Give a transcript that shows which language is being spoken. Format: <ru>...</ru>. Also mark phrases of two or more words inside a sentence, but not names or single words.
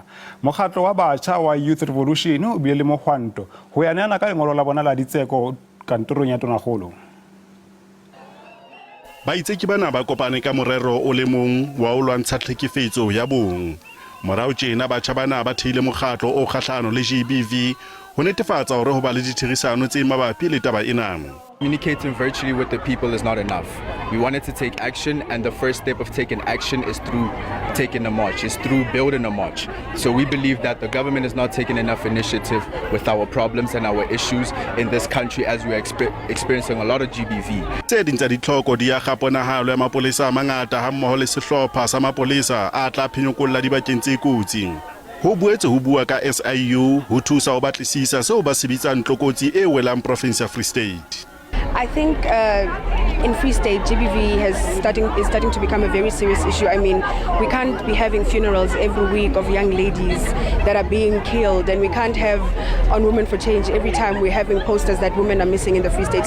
<st>Mokgatlo wa batjha wa Youth Revolution o bile le mohwanto ho yana ka lengolo la bona la ditseko kantorong ya Tonakgolo. Baitseki bana ba kopane ka morero o le mong wa o lwantsha tlhekefetso ya bong. Morao tjena batjha bana ba theile mokgatlo o kgahlano le GBV ho netefatsa hore ho ba le ditherisano tse mabapi le taba ena.</st> <en>Communicating virtually with the people is not enough. We wanted to take action, and the first step of taking action is through taking a march, is through building a march. So we believe that the government is not taking enough initiative with our problems and our issues in this country as we are experiencing a lot of GBV.</en> <st>Tse ding tsa ditlhoko di ya kgaponahalo ya mapolesa a mangata ha mmoho le sehlopha sa mapolesa a tla phenyokolla dibakeng tse kotsi. Ho boetse ho bua ka SIU ho thusa ho batlisisa seo ba se bitsang tlokotsi e welang province ya Free State.</st> <en>I think in Free State, GBV is starting to become a very serious issue. I mean, we can't be having funerals every week of young ladies that are being killed, and we can't have on Women for Change every time we're having posters that women are missing in the Free State.</en>